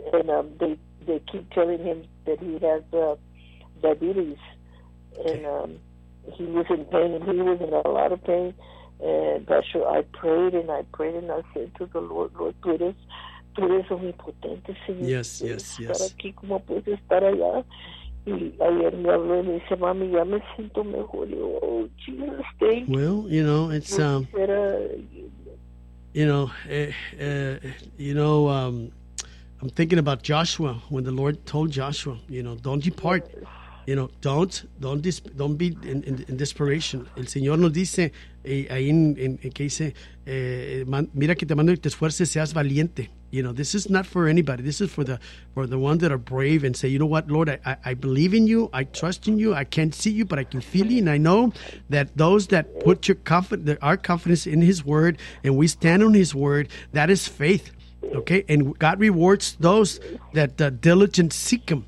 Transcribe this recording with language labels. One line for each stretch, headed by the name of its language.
English: And they keep telling him that he has diabetes. Okay. And he was in pain, and he was in a lot of pain. And that's true. I prayed, and I said to the Lord,
Spanish: tú eres omnipotente, Señor.
English: Yes, yes, yes.
Spanish: Estar aquí, ¿cómo puedes estar allá? Y ayer me habló y me dice, mami, ya me siento mejor. Yo,
English: oh, Jesus, thank you. Well, you know, it's, I'm thinking about Joshua, when the Lord told Joshua, you know, don't depart. Yes. You know, don't be in desperation.
Spanish: El Señor nos dice ahí en que dice, mira que te mando y te esfuerces, seas valiente.
English: You know, this is not for anybody. This is for the ones that are brave and say, you know what, Lord, I believe in you. I trust in you. I can't see you, but I can feel you. And I know that those that put our confidence in his word and we stand on his word, that is faith. Okay, and God rewards those that diligent seek him.